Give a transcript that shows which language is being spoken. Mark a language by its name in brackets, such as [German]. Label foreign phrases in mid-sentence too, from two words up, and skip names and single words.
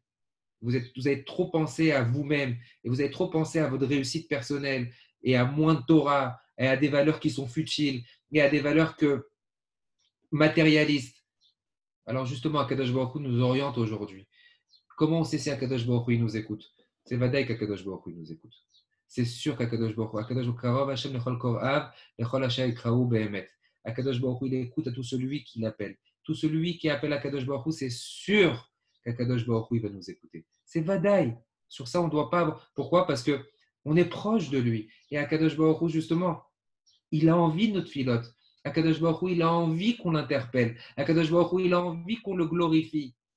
[French] Vous avez trop pensé à vous-même et vous avez trop pensé à votre réussite personnelle et à moins de Torah et à des valeurs qui sont futiles et à des valeurs matérialistes. Alors justement, [Hebrew] הקדוש ברוך הוא [French] nous oriente aujourd'hui. Comment on sait si [Hebrew] הקדוש ברוך הוא [French] il nous écoute? C'est Vadaï qu' [Hebrew] הקדוש ברוך הוא [French] il nous écoute. C'est sûr qu' [Hebrew] הקדוש ברוך הוא, הקדוש ברוך הוא, ה' לכל קוראיו, לכל אשר יקראוהו באמת. הקדוש ברוך הוא, [French] il écoute à tout celui qui l'appelle. Tout celui qui appelle [Hebrew] הקדוש ברוך הוא, [French] c'est sûr qu' [Hebrew] הקדוש ברוך הוא, [French] il va nous écouter. C'est Vadaï. Sur ça, on ne doit pas. Pourquoi? Parce que on est proche de lui. Et [Hebrew] הקדוש ברוך הוא, [French] justement, il a envie de notre filote. [Hebrew] הקדוש ברוך הוא, [French] il a envie qu'on l'interpelle. [Hebrew] הקדוש ברוך הוא, [French] il a envie qu'on le glorifie.